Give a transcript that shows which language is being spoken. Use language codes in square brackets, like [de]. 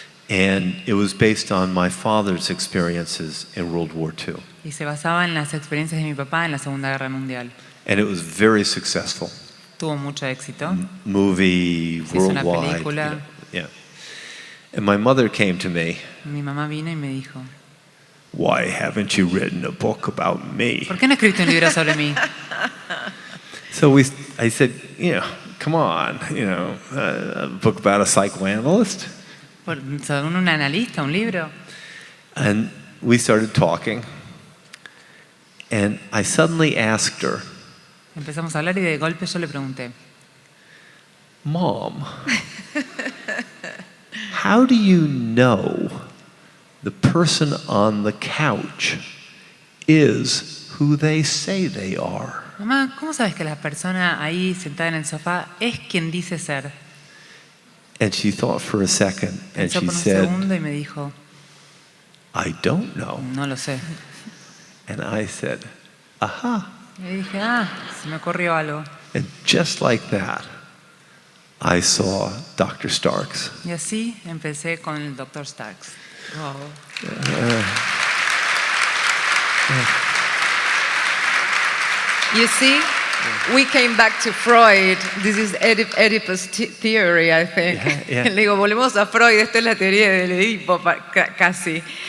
[en] and it was based on my father's experiences in World War II, [es] y se basaba en las experiencias de mi papá en la Segunda Guerra Mundial. [en] and it was very successful. [es] Tuvo mucho éxito. [en] Movie, [es] Se hizo una [en] worldwide. [es] película. [en] Yeah. And my mother came to me, [es] Mi mamá vino y me dijo, [en] "Why haven't you written a book about me?" [es] ¿por qué no escribiste un libro sobre mí? [en] So I said, come on, a book about a psychoanalyst. [es] ¿Sobre un analista, un libro? [en] And we started talking, and I suddenly asked her, [es] Empezamos a hablar y de golpe yo le pregunté, [en] "Mom, how do you know the person on the couch is who they say they are?" [es] mamá, ¿cómo sabes que la persona ahí sentada en el sofá es quien dice ser? [en] And she thought for a second, and [es] Pensó [en] she [es] por un [en] said, [es] segundo y me dijo, [en] "I don't know." [es] no lo sé. [en] And I said, "Aha." [es] Y le dije, se me ocurrió algo. [en] And just like that, I saw Dr. Starks. [es] Y así empecé con el Dr. Starks. [en] Wow. You see, we came back to Freud. This is Oedipus theory, I think. Yeah. [es] Le digo, volvemos a Freud. Esta es la teoría del Edipo, casi.